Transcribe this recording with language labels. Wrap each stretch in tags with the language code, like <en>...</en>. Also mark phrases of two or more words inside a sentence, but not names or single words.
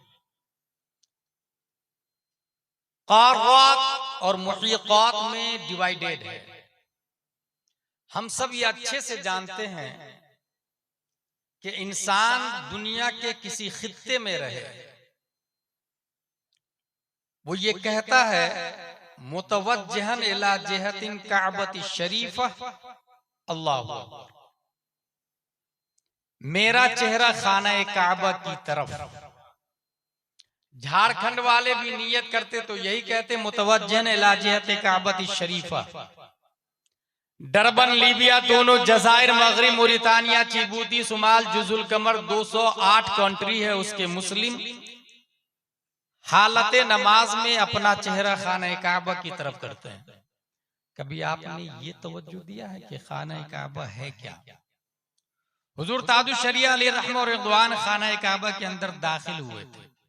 <hi>क़ारात और मुहीक़ात में डिवाइडेड है। हम सब ये अच्छे से जानते हैं कि इंसान दुनिया के किसी खित्ते में रहे, वो ये कहता है</hi> <ar>متوجهاً إلى جهة الكعبة الشريفة, الله أكبر,</ar> <hi>मेरा चेहरा खाना काबा की तरफ। झारखंड वाले भी नियत करते तो यही कहते</hi> <ar>متوجهاً إلى جهة الكعبة الشريفة.</ar> <hi>डरबन, लीबिया, दोनों जजायर, मगरिब, मोरितानिया, चिबूती, सुमाल, जुजुल कमर, 208 कंट्री है उसके मुस्लिम हालत नमाज में अपना चेहरा खाना काबा की तरफ करते हैं। कभी आपने ये तवज्जो दिया है कि खाना काबा है क्या? हुजूर ताजुश शरिया</hi> <ar>عليه الرحمة والرضوان</ar> <hi>खाना काबा के अंदर दाखिल हुए थे।</hi>